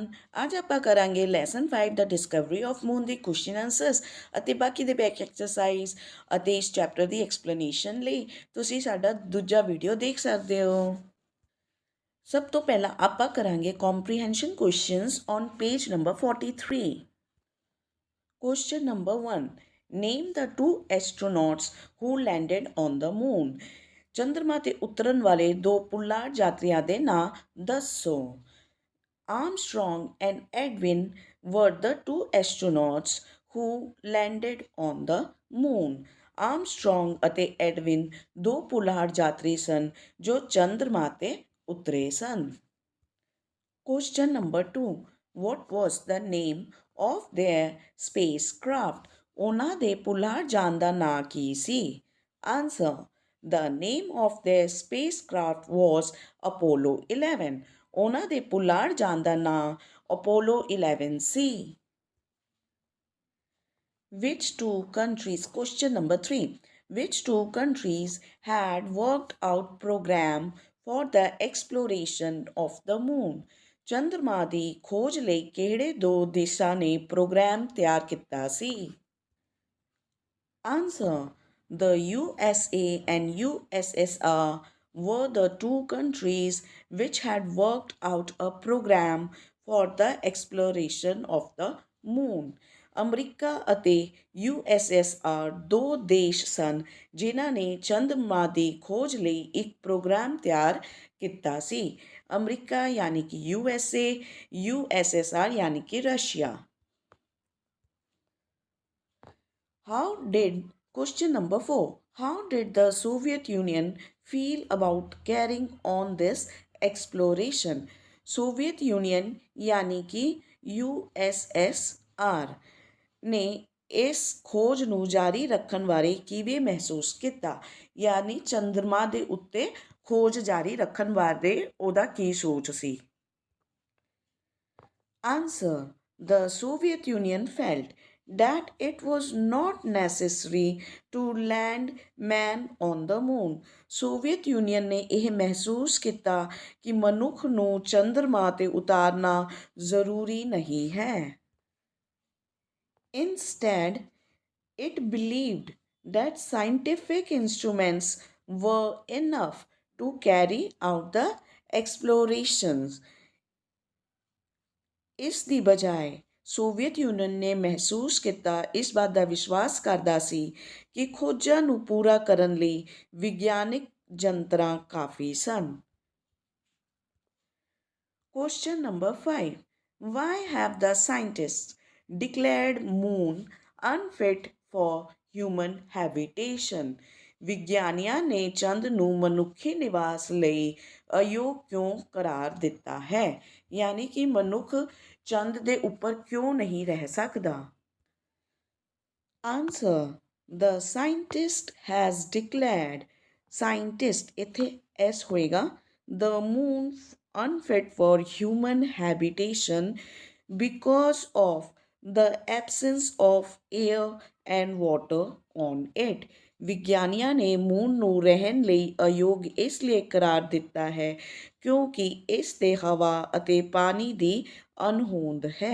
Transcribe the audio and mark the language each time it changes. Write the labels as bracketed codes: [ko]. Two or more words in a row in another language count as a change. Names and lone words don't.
[pa] ਅੱਜ ਆਪਾਂ ਕਰਾਂਗੇ ਲੈਸਨ 5 ਦਾ ਡਿਸਕਵਰੀ ਆਫ ਮੂਨ ਦੇ [en] question answers [pa] ਅਤੇ ਬਾਕੀ ਦੇ [en] back exercises [pa] ਅਤੇ ਇਸ ਚੈਪਟਰ ਦੀ ਐਕਸਪਲੇਨੇਸ਼ਨ ਲਈ ਤੁਸੀਂ ਸਾਡਾ ਦੂਜਾ ਵੀਡੀਓ ਦੇਖ ਸਕਦੇ ਹੋ। ਸਭ ਤੋਂ ਪਹਿਲਾਂ ਆਪਾਂ ਕਰਾਂਗੇ [en] comprehension questions on page number 43. question number 1, name the two astronauts who landed on the moon। [pa] ਚੰਦਰਮਾ ਤੇ ਉਤਰਨ ਵਾਲੇ ਦੋ ਪੁਲਾੜ ਯਾਤਰੀਆਂ ਦੇ ਨਾਂ ਦੱਸੋ। [en] Armstrong and Edwin were the two astronauts who landed on the moon। [pa] ਆਰਮਸਟਰੋਂਗ ਅਤੇ ਐਡਵਿਨ ਦੋ ਪੁਲਾੜ ਯਾਤਰੀ ਸਨ ਜੋ ਚੰਦਰਮਾ ਤੇ ਉਤਰੇ ਸਨ। [en] question number 2, what was the name of their spacecraft। [pa] ਉਹਨਾਂ ਦੇ ਪੁਲਾੜ ਯਾਨ ਦਾ ਨਾਂ ਕੀ ਸੀ। ਆਂਸਰ, [en] the name of their spacecraft was Apollo 11। [pa] ਉਹਨਾਂ ਦੇ ਪੁਲਾੜ ਯਾਨ ਦਾ ਨਾਂ ਅਪੋਲੋ 11 ਸੀ। [en] Which two countries, question number 3, which two countries had worked out program for the exploration of the moon। [pa] ਚੰਦਰਮਾ ਦੀ ਖੋਜ ਲਈ ਕਿਹੜੇ ਦੋ ਦੇਸ਼ਾਂ ਨੇ ਪ੍ਰੋਗਰਾਮ ਤਿਆਰ ਕੀਤਾ ਸੀ। [en] Answer, the USA and USSR were the two countries which had worked out a program for the exploration of the moon। [pa] ਅਮਰੀਕਾ ਅਤੇ USSR ਦੋ ਦੇਸ਼ ਸਨ ਜਿਨ੍ਹਾਂ ਨੇ ਚੰਦਰਮਾ ਦੀ ਖੋਜ ਲਈ ਇੱਕ ਪ੍ਰੋਗਰਾਮ ਤਿਆਰ ਕੀਤਾ ਸੀ। ਅਮਰੀਕਾ ਯਾਨੀ ਕਿ USA, USSR ਯਾਨੀ ਕਿ ਰਸ਼ੀਆ। [en] Question number 4, how did the Soviet Union feel about carrying on this exploration। [pa] सोवियत यूनियन यानी कि USSR ਨੇ ਇਸ ਖੋਜ ਨੂੰ ਜਾਰੀ ਰੱਖਣ ਬਾਰੇ ਕਿਵੇਂ ਮਹਿਸੂਸ ਕੀਤਾ। ਯਾਨੀ ਚੰਦਰਮਾ ਦੇ ਉੱਤੇ ਖੋਜ ਜਾਰੀ ਰੱਖਣ ਬਾਰੇ ਉਹਦਾ ਕੀ ਸੋਚ ਸੀ। [en] Answer, the Soviet Union felt that it was not necessary to land man on the moon। [pa] ਸੋਵੀਅਤ ਯੂਨੀਅਨ ਨੇ ਇਹ ਮਹਿਸੂਸ ਕੀਤਾ ਕਿ ਮਨੁੱਖ ਨੂੰ ਚੰਦਰਮਾ ਤੇ ਉਤਾਰਨਾ ਜ਼ਰੂਰੀ ਨਹੀਂ ਹੈ। [en] Instead, it believed that scientific instruments were enough to carry out the explorations। [pa] ਇਸ ਦੀ ਬਜਾਏ ਸੋਵੀਅਤ ਯੂਨੀਅਨ ਨੇ ਮਹਿਸੂਸ ਕੀਤਾ, ਇਸ ਬਾਤ ਦਾ ਵਿਸ਼ਵਾਸ ਕਰਦਾ ਸੀ ਕਿ ਖੋਜਾਂ ਨੂੰ ਪੂਰਾ ਕਰਨ ਲਈ ਵਿਗਿਆਨਿਕ ਯੰਤਰਾਂ ਕਾਫੀ ਸਨ। [en] Question number 5, why have the scientists declared moon unfit for human habitation। [pa] ਵਿਗਿਆਨੀਆਂ ਨੇ ਚੰਦ ਨੂੰ ਮਨੁੱਖੀ ਨਿਵਾਸ ਲਈ ਅਯੋਗ ਕਿਉਂ ਕਰਾਰ ਦਿੱਤਾ ਹੈ। ਯਾਨੀ ਕਿ ਮਨੁੱਖ ਚੰਦ ਦੇ ਉੱਪਰ ਕਿਉਂ ਨਹੀਂ ਰਹਿ ਸਕਦਾ। ਆਂਸਰ, [en] the scientist has declared, [pa] ਸਾਇੰਟਿਸਟ ਇੱਥੇ ਐਸ ਹੋਏਗਾ, [en] the moon unfit for human habitation because of the absence of air and water on it। [pa] ਵਿਗਿਆਨੀਆਂ ਨੇ ਮੂਨ ਨੂੰ ਰਹਿਣ ਲਈ ਅਯੋਗ ਇਸ ਲਈ ਕਰਾਰ ਦਿੱਤਾ ਹੈ ਕਿਉਂਕਿ ਇਸ 'ਤੇ ਹਵਾ ਅਤੇ ਪਾਣੀ ਦੀ ਅਣਹੋਂਦ ਹੈ।